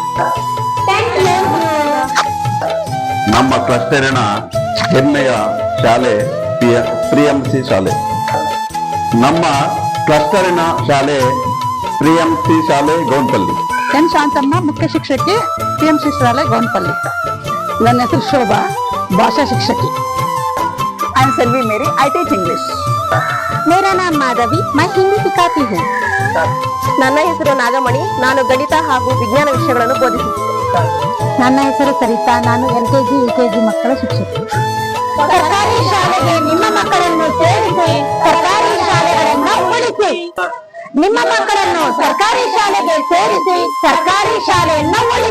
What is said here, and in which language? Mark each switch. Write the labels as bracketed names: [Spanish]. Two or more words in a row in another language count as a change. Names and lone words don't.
[Kannada] ನಮ್ಮ ಕ್ಲಸ್ಟರಿನ ಹೆಮ್ಮೆಯ ಶಾಲೆ PMC ಶಾಲೆ. ನಮ್ಮ ಕ್ಲಸ್ಟರಿನ ಶಾಲೆ PMC ಶಾಲೆ ಗೋನ್ಪಲ್ಲಿ. ಎನ್ ಶಾಂತಮ್ಮ, ಮುಖ್ಯ ಶಿಕ್ಷಕಿ, PMC ಶಾಲೆ ಗೋನ್ಪಲ್ಲಿ. ನನ್ನ ಹೆಸರು ಶೋಭಾ, ಭಾಷಾ ಶಿಕ್ಷಕಿ. [English] I am Selvi Mary, I teach English. [Hindi] मेरा नाम माधवी, मैं हिंदी सिखाती हूँ. [Kannada] ನನ್ನ ಹೆಸರು ನಾಗಮಣಿ, ನಾನು ಗಣಿತ ಹಾಗೂ ವಿಜ್ಞಾನ ವಿಷಯಗಳನ್ನು ಬೋಧಿಸುತ್ತೇನೆ. ನನ್ನ ಹೆಸರು ಸರಿತಾ, ನಾನು LKG UKG ಮಕ್ಕಳ ಶಿಕ್ಷಕಿ. ಸರ್ಕಾರಿ ಶಾಲೆಗೆ ನಿಮ್ಮ ಮಕ್ಕಳನ್ನು ಸೇರಿಸಿ ಸರ್ಕಾರಿ ಶಾಲೆಗಳನ್ನು ಉಳಿಸಿ. ನಿಮ್ಮ ಮಕ್ಕಳನ್ನು ಸರ್ಕಾರಿ ಶಾಲೆಗೆ ಸೇರಿಸಿ ಸರ್ಕಾರಿ ಶಾಲೆಯನ್ನು